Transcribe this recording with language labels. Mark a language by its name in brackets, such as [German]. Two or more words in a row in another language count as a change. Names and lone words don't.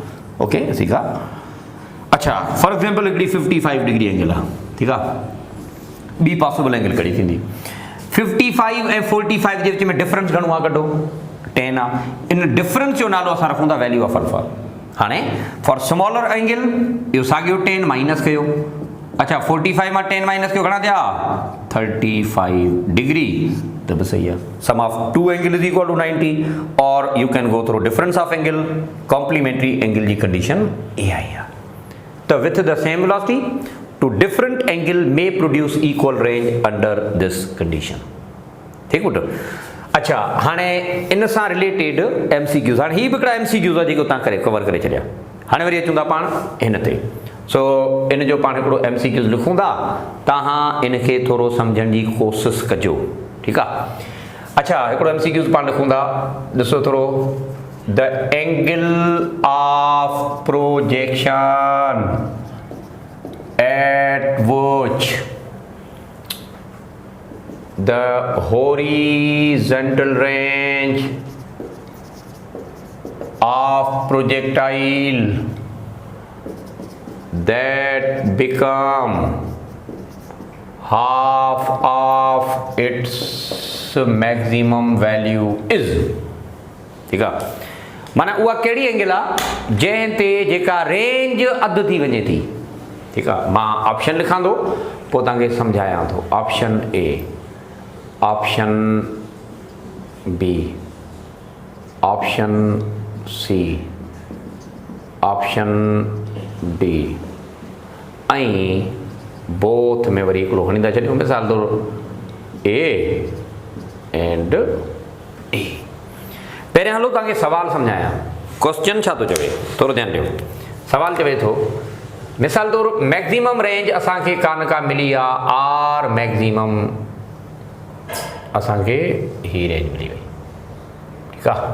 [Sindhi] ओके ठीकु आहे। अच्छा [English] for example [Sindhi] हिकिड़ी 55 डिग्री एंगल आहे, ठीकु आहे। ॿी [English] possible angle [Sindhi] कहिड़ी थींदी, 55 ऐं 45 जे विच में डिफरेंस घणो आहे, कढो 10 आहे। इन डिफरेंस जो नालो असां रखूं था [English] value of alpha. [Sindhi] हाणे [English] for smaller angle [Sindhi] इहो साॻियो 10 माइनस कयो। अच्छा 45 मां 10 माइनस कयो, घणा थिया 35 डिग्री, त बि सही आहे। [English] sum of two angle is equal to 90, और you can go through difference of angle, [Sindhi] कॉम्प्लीमेंट्री एंगल जी कंडीशन इहा ई आहे। [English] त with the same velocity two different angle may produce equal range under this condition. [Sindhi] ठीकु पुटु। अच्छा हाणे इन सां रिलेटेड MCQs, हाणे हीअ बि हिकिड़ा MCQs आहे जेको तव्हां करे कवर करे छॾिया। हाणे वरी अचूं था पाण हिन ते। सो इन जो पाण हिकिड़ो MCQs लिखूं था, तव्हां इनखे थोरो सम्झण जी कोशिशि कजो, ठीकु आहे। अच्छा हिकिड़ो MCQs पाण लिखूं था, ॾिसो थोरो, [English] the angle of projection at which the horizontal range of projectile that become half of its maximum value is। [Hindi] ठीक है, [Sindhi] माना उहा कहिड़ी एंगल आहे जंहिं ते जेका रेंज अधु थी वञे थी। [Hindi] ठीक है, [Sindhi] मां ऑप्शन लिखां थो पोइ तव्हांखे सम्झायां थो। [English] option A, option B, option C, option D [Sindhi] ऐं बोथ में वरी हिकिड़ो खणी था छॾियूं, मिसाल तौरु [English] A and A. [Sindhi] पहिरियां हलो तव्हांखे सवाल सम्झायां। क्वेश्चन छा थो चवे थोरो ध्यानु ॾियो। सवाल चवे थो मिसाल तौर [English] maximum range [Sindhi] असांखे कान का मिली आहे [English] R maximum [Sindhi] असांखे ही रेंज मिली वई, ठीकु आहे।